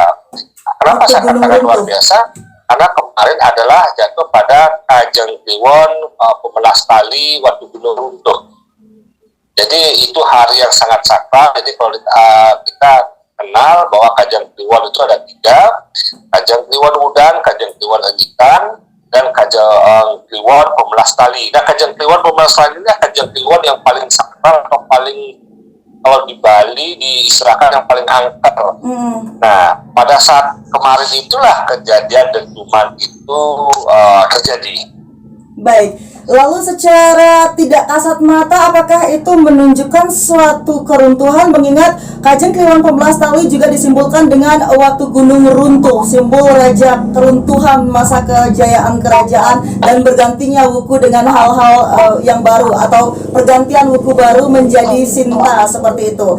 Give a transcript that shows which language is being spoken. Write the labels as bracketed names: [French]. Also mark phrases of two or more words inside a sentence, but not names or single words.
[Indonesian] Kenapa saya katakan luar biasa? Karena kemarin adalah jatuh pada Kajeng Kliwon Pemelas Tali Watu Gunung Runtuh. Jadi itu hari yang sangat sakral. Jadi kalau kita kenal bahwa Kajeng Kliwon itu ada 3, Kajeng Kliwon Udan, Kajeng Kliwon Ejikan, dan Kajeng Kliwon Pemelas Tali. Nah, Kajeng Kliwon Pemelas Tali ini Kajeng Kliwon yang paling sakral atau paling, kalau di Bali diistilahkan yang paling angker. Nah, pada saat kemarin itulah kejadian dentuman itu terjadi. Baik, lalu secara tidak kasat mata apakah itu menunjukkan suatu keruntuhan, mengingat Kajeng Kliwon Pemelas Tali juga disimbolkan dengan Watu Gunung Runtuh, simbol raja keruntuhan masa kejayaan kerajaan dan bergantinya wuku dengan hal-hal yang baru atau pergantian wuku baru menjadi Sinta seperti itu.